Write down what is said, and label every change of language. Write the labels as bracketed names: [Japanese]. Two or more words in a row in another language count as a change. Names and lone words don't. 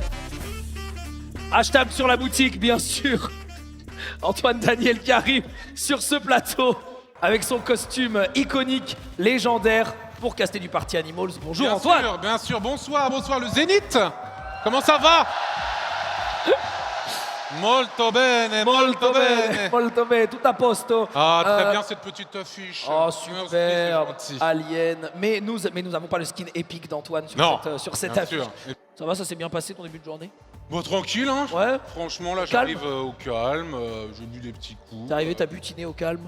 [French] Hashtag sur la boutique, bien sûr. Antoine Daniel qui arrive sur ce plateau avec son costume iconique, légendaire, pour caster du Party Animals. Bonjour bien Antoine. Sûr, bien sûr, bonsoir le Zénith. Comment ça va? [Italian] Molto bene, molto bene. Molto bene, tout a posto. [French] Ah, très bien cette petite affiche. Oh, super, gentil. Alien. Mais nous n'avons pas le skin épique d'Antoine sur cette bien affiche. sûr. Ça va, ça s'est bien passé ton début de journée? Bon, tranquille, hein. Ouais. Franchement, là, Calme. j'arrive au calme. J'ai bu des petits coups. T'es arrivé, t'as butiné au calme?